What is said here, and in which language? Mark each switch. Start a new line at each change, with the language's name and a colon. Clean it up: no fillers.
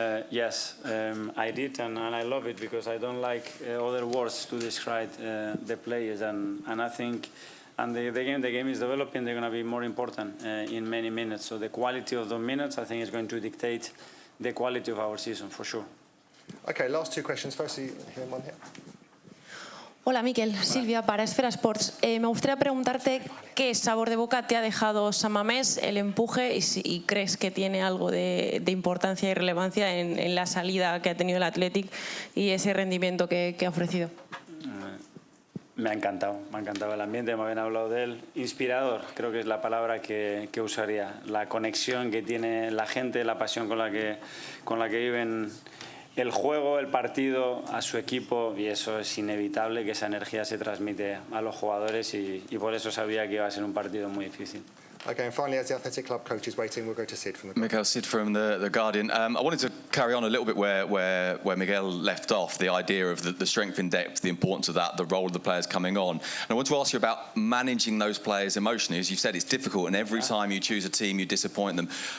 English: yes, I did, and I love it because I don't like other words to describe the players, and I think. And the game is developing. They're going to be more important in many minutes. So the quality of those minutes, I think, is going to dictate the quality of our season for sure. Okay, last two questions. Firstly, here, one here.
Spanish: Hola, Mikel. Silvia, para Esfera Sports. Me gustaría preguntarte qué sabor de boca te ha dejado San Mames, el empuje, y si crees que tiene algo de importancia y relevancia en la salida que ha tenido el Athletic y ese rendimiento que ha ofrecido. Me ha encantado el ambiente, me habían hablado de él. Inspirador, creo que es la palabra que usaría. La conexión que tiene la gente, la pasión con la que viven el juego, el partido, a su equipo, y eso es inevitable que esa energía se transmite a los jugadores y por eso sabía que iba a ser un partido muy difícil.
English: Okay, and finally, as the Athletic Club coach is waiting, we'll go to Sid from the... Mikel, Sid from the Guardian. I wanted to carry on a little bit where Miguel left off, the idea of the strength in depth, the importance of that, the role of the players coming on. And I want to ask you about managing those players emotionally. As you've said, it's difficult, and every time you choose a team, you disappoint them.